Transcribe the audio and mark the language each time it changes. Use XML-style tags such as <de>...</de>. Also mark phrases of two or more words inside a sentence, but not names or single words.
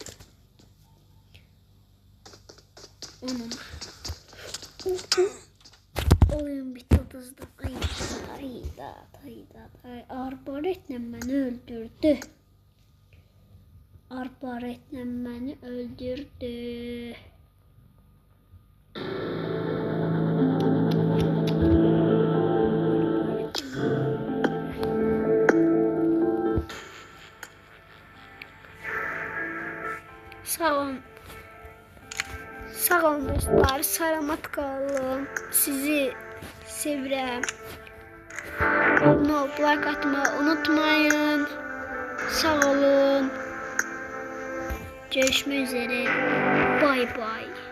<tr>Onun. Oyun bitti hızlı. Arbaretle beni öldürdü. Arbaretle beni öldürdü. Sağ olun.</tr> <az>Sağ olun dostlar. Salamat qalın. Sizi sevirəm. Abunə olub like atmayı unutmayın. Sağ olun. Görüşmək üzere.</az> <en>Bye bye.</en>